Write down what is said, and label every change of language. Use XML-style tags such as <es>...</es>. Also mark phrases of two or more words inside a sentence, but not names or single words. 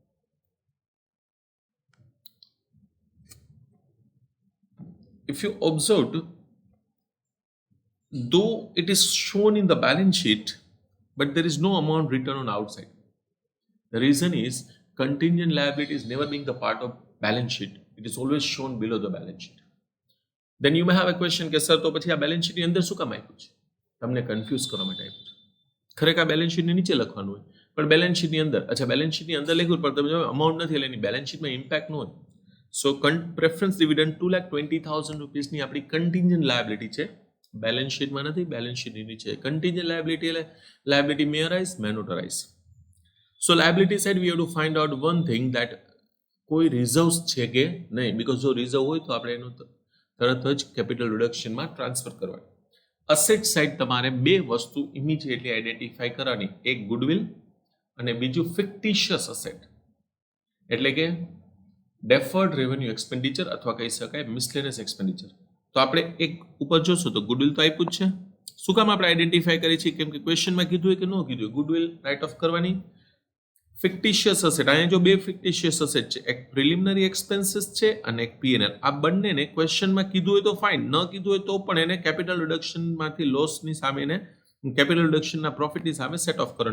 <en>If you observed, though it is shown in the balance sheet, but there is no amount written on outside. The reason is contingent liability is never being the part of balance sheet. It is always shown below the balance sheet. Then you may have a question</en> <gu>કે સર તો પછી આ balance sheet ની અંદર શું કામ આપ્યું છે? તમને કન્ફ્યુઝ કરવા માટે આપ્યું છે. ખરેખર</gu> <en>balance sheet</en> <gu>ની નીચે લખવાનું હોય, પણ</gu> <en>balance sheet</en> <gu>ની અંદર, અચ્છા</gu> <en>balance sheet</en> <gu>ની અંદર લખ્યું પણ તમે જો amount નથી એટલે એની</gu> <en>balance sheet</en> <gu>માં impact ન હોય.</gu> <en>So preference dividend 2,20,000 rupees</en> <gu>ની આપણી</gu> <en>contingent liability છે. Balance sheet</en> <gu>માં નથી,</gu> <en>balance sheet</en> <gu>ની નીચે.</gu> <en>Contingent liability એટલે liability may arise, may not arise. So liability side we have to find out one thing that કોઈ reserves</en> <gu>છે કે નહીં,</gu> <en>because</en> <gu>જો reserve હોય તો આપણે એનું તરત જ</gu> <en>capital reduction</en> <gu>માં ટ્રાન્સફર કરવાનું.</gu> <en>Asset side</en> <gu>તમારે બે વસ્તુ</gu> <en>immediately identify</en> <gu>કરવાની, એક goodwill અને બીજું</gu> <en>fictitious asset</en> <gu>એટલે કે</gu> <en>deferred revenue expenditure</en> <gu>અથવા કહી શકાય</gu> <en>miscellaneous expenditure.</en> <gu>તો આપણે એક ઉપર જોશું તો goodwill તો આપ્યું જ છે. શું કામ આપણે આઈડેન્ટિફાઈ કરીએ છીએ? કેમ કે ક્વેશ્ચનમાં કીધું હોય કે ન કીધું હોય, goodwill</gu> <en>write off</en> <gu>કરવાની.</gu> <en>fictitious asset,</en> <gu>અહીંયા જો બે</gu> <en>fictitious asset</en> <gu>છે, એક</gu> <en>preliminary expenses</en> <gu>છે અને એક પીએનએલ. આ બંનેને ક્વેશ્ચનમાં કીધું હોય તો ફાઇન, ન કીધું હોય તો પણ એને</gu> <en>capital reductionમાંથી</en> <gu>લોસની સામે એને</gu> <en>capital reductionના profitની</en> <gu>સામે</gu> <en>set off</en> <gu>કરો.</gu>